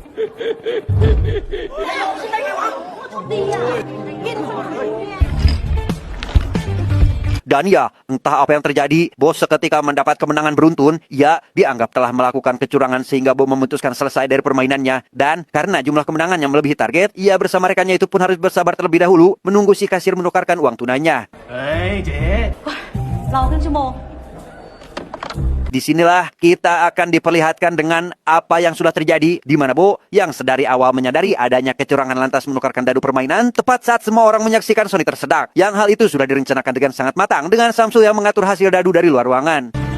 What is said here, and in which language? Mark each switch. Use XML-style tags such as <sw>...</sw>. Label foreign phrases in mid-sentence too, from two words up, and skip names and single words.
<id>Dan ya, entah apa yang terjadi, Bo seketika mendapat kemenangan beruntun. Ia dianggap telah melakukan kecurangan sehingga Bo memutuskan selesai dari permainannya. Dan karena jumlah kemenangan yang melebihi target, ia bersama rekannya itu pun harus bersabar terlebih dahulu menunggu si kasir menukarkan uang tunainya.</id> <th>เฮ้ยเจ๊ รอครึ่งชั่วโมง</th> <id>Disinilah kita akan diperlihatkan dengan apa yang sudah terjadi, di mana Bo yang sedari awal menyadari adanya kecurangan lantas menukarkan dadu permainan tepat saat semua orang menyaksikan Sony tersedak. Yang hal itu sudah direncanakan dengan sangat matang dengan Samsul yang mengatur hasil dadu dari luar ruangan.</id>